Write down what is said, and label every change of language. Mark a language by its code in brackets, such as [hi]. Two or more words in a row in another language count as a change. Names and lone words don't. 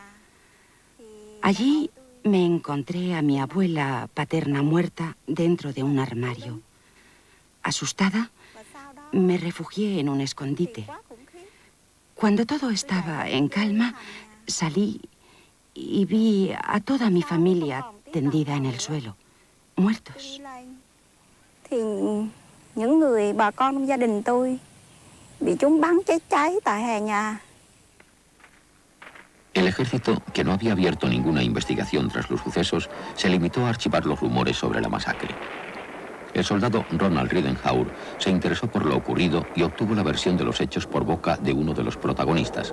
[es] Allí me encontré a mi abuela paterna muerta dentro de un armario. Asustada, me refugié en un escondite. Cuando todo estaba en calma, salí y vi a toda mi familia tendida en el suelo, muertos. [vi] Thì những người bà con trong gia đình tôi bị chúng bắn cháy tại hè nhà. [es] El ejército, que no había abierto ninguna investigación tras los sucesos, se limitó a archivar los rumores sobre la masacre. El soldado Ronald Ridenhour se interesó por lo ocurrido y obtuvo la versión de los hechos por boca de uno de los protagonistas.